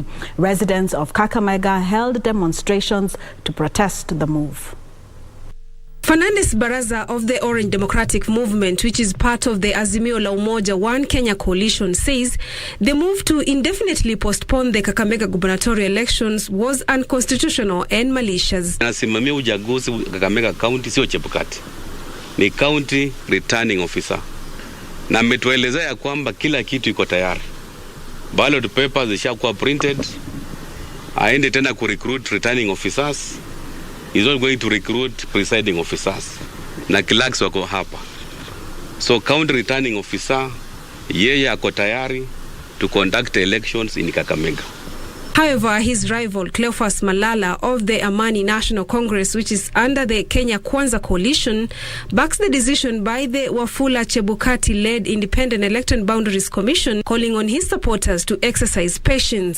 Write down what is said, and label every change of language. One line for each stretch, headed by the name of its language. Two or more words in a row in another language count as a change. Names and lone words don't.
English: Residents of Kakamega held demonstrations to protest the move. Fernandez Baraza of the Orange Democratic Movement, which is part of the Azimio la Umoja One Kenya coalition, says the move to indefinitely postpone the Kakamega gubernatorial elections was unconstitutional and malicious.
Swahili: Nasimamia uchaguzi Kakamega County sio Chebukati. Ni
English: county returning officer.
Swahili: Na ametueleza ya kwamba kila kitu iko tayari.
English: Ballot papers zishakuwa printed.
Swahili: Aende tena
English: recruit returning officers. He's not going to recruit presiding officers.
Swahili: Na clerks wako hapa. So
English: county returning officer,
Swahili: yeye ako tayari
English: to conduct elections in Kakamega. However, his rival Cleophas Malala of the Amani National Congress, which is under the Kenya Kwanza coalition, backs the decision by the Wafula Chebukati-led Independent Electoral Boundaries Commission, calling on his supporters to exercise patience.